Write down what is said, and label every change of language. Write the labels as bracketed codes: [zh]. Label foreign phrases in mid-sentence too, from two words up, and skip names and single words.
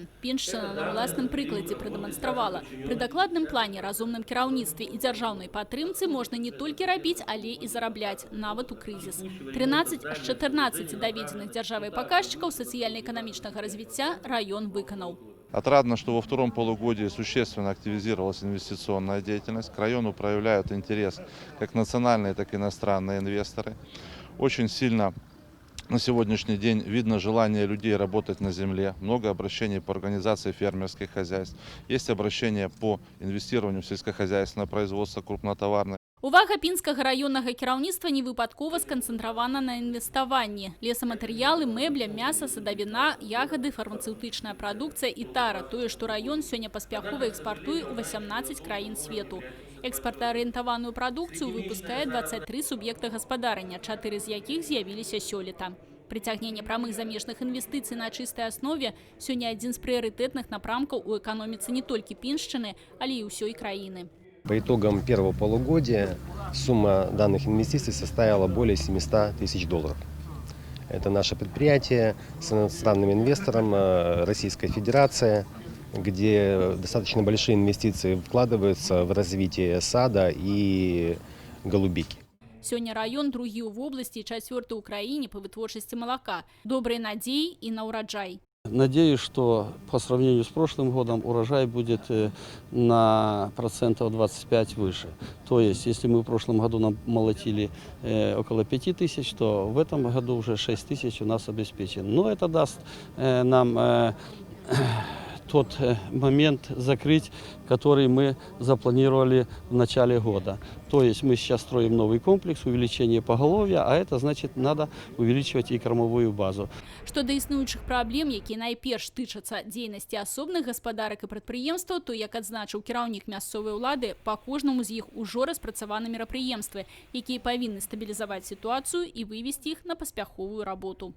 [be] Пеншчына на ўласным прыкладзе прадэманстравала. Пры дакладным плане, разумным кіраўніцтве і дзяржаўнай падтрымцы можна не толькі рабіць, але і зарабляць, нават у крызіс. 13 з 14 даведзеных дзяржавай паказчыкаў сацыяльна-эканамічнага развіцця раён выканаў. [ru] Отрадно, что во втором полугодии существенно активизировалась инвестиционная деятельность. К району проявляют интерес как национальные, так и иностранные инвесторы. Очень сильно на сегодняшний день видно желание людей работать на земле. Много обращений по организации фермерских хозяйств. Есть обращения по инвестированию в сельскохозяйственное производство крупнотоварное. [be] Увага пінскага раённага кіраўніцтва не выпадкова сканцэнтравана на інвеставанні. Лесаматэрыялы, мэбля, мяса, садавіна, ягады, фармацэўтычная прадукцыя і тара. Тое, што раён сёння паспяхова экспартуе ў 18 краін свету. Экспартаарыентаваную прадукцыю выпускае 23 суб'екта гаспадарання, 4 з якіх з'явіліся сёлета. Прыцягненне прамых замежных інвестыцый на чыстай аснове сёння адзін з прыярытэтных напрамкаў у эканоміцы не толькі Піншчыны, але і ўсёй краіны. [ru] По итогам первого полугодия сумма данных инвестиций составила более 700 тысяч долларов. Это наше предприятие с иностранным инвестором Российская Федерация, где достаточно большие инвестиции вкладываются в развитие сада и голубики. [be] Сёння раён другі ў вобласці і чацвёрты ў краіне па вытворчасці малака. Добрыя надзеі і на ўраджай. [ru] Надеюсь, что по сравнению с прошлым годом урожай будет на процентов 25 выше. То есть, если мы в прошлом году намолотили около 5000, то в этом году уже 6000 у нас обеспечен. Но это даст нам тот момент закрыть, который мы запланировали в начале года. То есть мы сейчас строим новый комплекс, увеличение поголовья, а это значит надо увеличивать и кормовую базу. [be] Што да існуючых праблем, якія найперш тычацца дзейнасці асобных гаспадарак і прадпрыемстваў, то, як адзначыў кіраўнік мясцовай улады, па кожнаму з іх ужо распрацаваны мерапрыемствы, якія павінны стабілізаваць сітуацыю і вывесці іх на паспяховую работу.